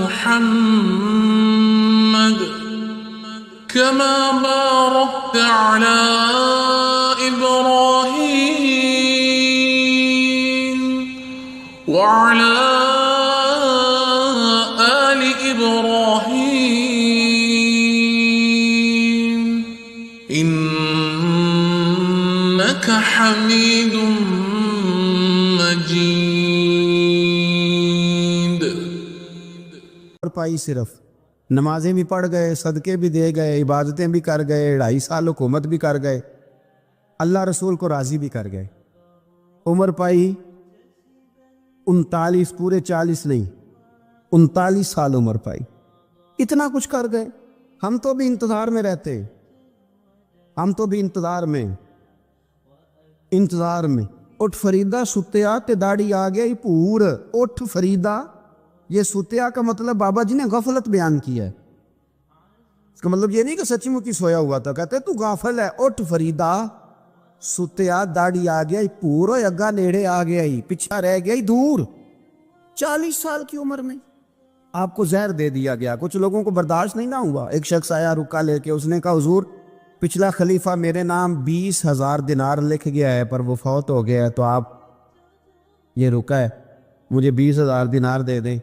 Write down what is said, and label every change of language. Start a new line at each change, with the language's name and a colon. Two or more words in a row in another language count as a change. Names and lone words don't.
Arabic: محمد كما باركت على إبراهيم وعلى آل إبراهيم إنك حميد مجيد۔
Urdu: پائی صرف نمازیں بھی پڑھ گئے، صدقے بھی دے گئے، عبادتیں بھی کر گئے، 2.5 سال حکومت بھی کر گئے، اللہ رسول کو راضی بھی کر گئے۔ عمر پائی 39، پورے 40 نہیں، 39 سال عمر پائی، اتنا کچھ کر گئے۔ ہم تو بھی انتظار میں رہتے، ہم تو بھی انتظار میں
Punjabi: اٹھ فریدہ ستیا تے داڑھی آ گئی پور، اٹھ فریدہ،
Urdu: یہ ستیا کا مطلب بابا جی نے غفلت بیان کیا ہے، اس کا مطلب یہ نہیں کہ سچی مچی سویا ہوا تھا، کہتے تو غافل ہے،
Punjabi: اٹھ فریدہ، ਸੁੱਤਿਆ ਦਾੜੀ ਆ ਗਿਆ ਪੂਰਾ ਅੱਗਾ ਨੇੜੇ ਆ ਗਿਆ ਹੀ, ਪਿੱਛਾ ਰਹਿ ਗਿਆ ਹੀ ਦੂਰ।
Urdu: 40 سال کی عمر میں آپ کو زہر دے دیا گیا. کچھ لوگوں کو برداشت نہیں نہ ہوا۔ ایک شخص آیا رقعہ لے کے، اس نے کہا حضور پچھلا خلیفہ میرے نام 20,000 دینار لکھ گیا ہے پر وہ فوت ہو گیا ہے، تو آپ یہ رقعہ ہے مجھے 20,000 دینار دے دیں.